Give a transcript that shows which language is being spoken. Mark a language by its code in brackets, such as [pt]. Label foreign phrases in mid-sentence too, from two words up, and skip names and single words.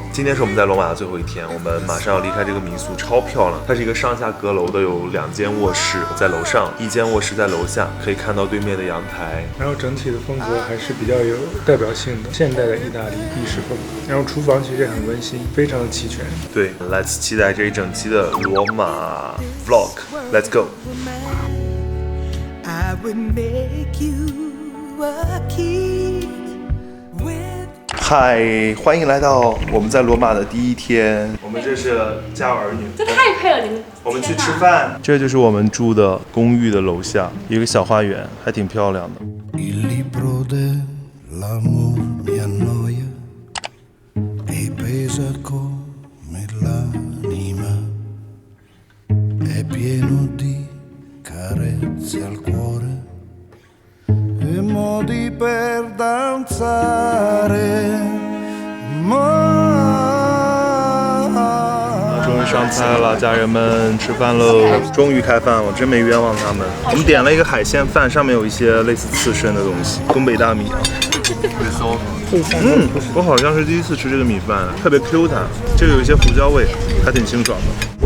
[zh] 今天是我们在罗马的最后一天，我们马上要离开这个民宿，超漂亮。它是一个上下阁楼的，有2间卧室在楼上，1间卧室在楼下，可以看到对面的阳台。然后整体的风格还是比较有代表性的，现代的意大利意式风格。然后厨房其实也很温馨，非常的齐全。对 ，Let's 期待这一整期的罗马 Vlog。 [en] Let's go。 I would make you a king with [zh] 嗨，欢迎来到我们在罗马的第一天。我们这是家有儿女，这太配了，你们。我们去吃饭。这就是我们住的公寓的楼下，一个小花园，还挺漂亮的。 [it] Il libro dell'amor mi annoia e pesa come l'anima, è pieno di carezze al cuore e modi per danzare. [zh] 终于上菜了，家人们吃饭喽！终于开饭了，真没冤枉他们。我们点了一个海鲜饭，上面有一些类似刺身的东西，东北大米啊。我好像是第一次吃这个米饭，特别 Q 弹，这个有一些胡椒味，还挺清爽的。